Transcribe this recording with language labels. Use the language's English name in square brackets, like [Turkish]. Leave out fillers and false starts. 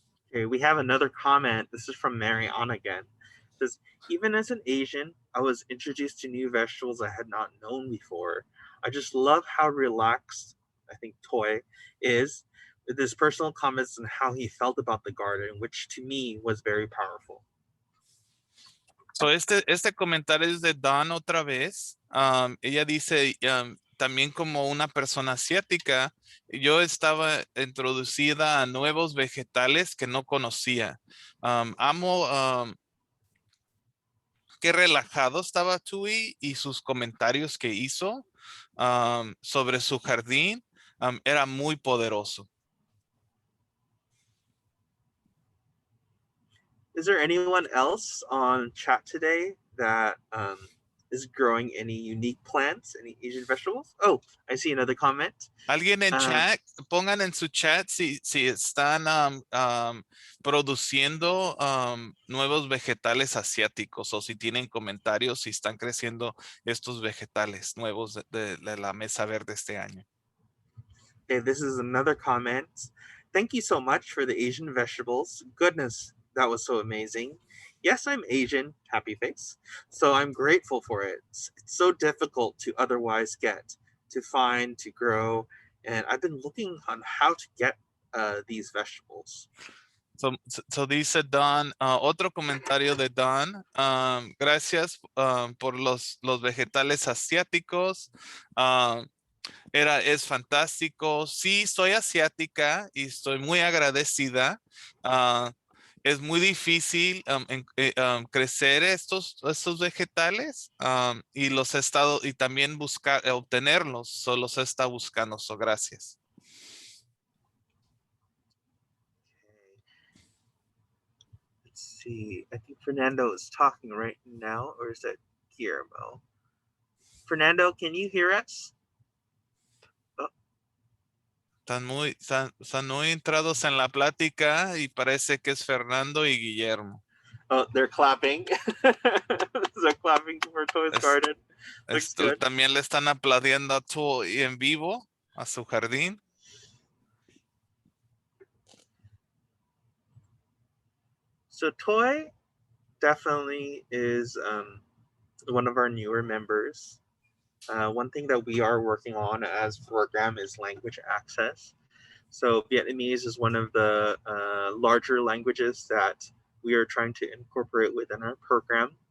[English] Okay, we have another comment. This is from Marianne again. It says, even as an Asian, I was introduced to new vegetables I had not known before. I just love how relaxed, I think, Toy is with his personal comments on how he felt about the garden, which to me was very powerful. [Spanish] So este comentario es de Dawn otra vez. Ella dice, también como una persona asiática, yo estaba introducida a nuevos vegetales que no conocía. Amo qué relajado estaba Tui y sus comentarios que hizo sobre su jardín era muy poderoso. [English] Is there anyone else on chat today that is growing any unique plants, any Asian vegetables? Oh, I see another comment. [Spanish] Alguien en chat, pongan en su chat si están produciendo nuevos vegetales asiáticos o si tienen comentarios si están creciendo estos vegetales nuevos de la mesa verde este año. [English] Okay, this is another comment. Thank you so much for the Asian vegetables. Goodness, that was so amazing. Yes, I'm Asian, happy face. So I'm grateful for it. It's so difficult to otherwise get, to find, to grow. And I've been looking on how to get these vegetables. [Spanish] So dice Don, otro comentario de Don, gracias por los vegetales asiáticos. Es fantástico. Sí, soy asiática y estoy muy agradecida. Es muy difícil crecer estos vegetales y los he estado y también obtenerlos. Solo los he estado buscando. So, gracias. [English] Let's see. I think Fernando is talking right now, or is that Guillermo? Fernando, can you hear us? [Spanish] Están muy entrados en la plática y parece que es Fernando y Guillermo. [English] Oh, they're clapping. They're clapping for Toy's garden. Looks good. [Spanish] También le están aplaudiendo a Toy en vivo, a su jardín. [English] So Toy definitely is one of our newer members. One thing that we are working on as program is language access. So Vietnamese is one of the larger languages that we are trying to incorporate within our program.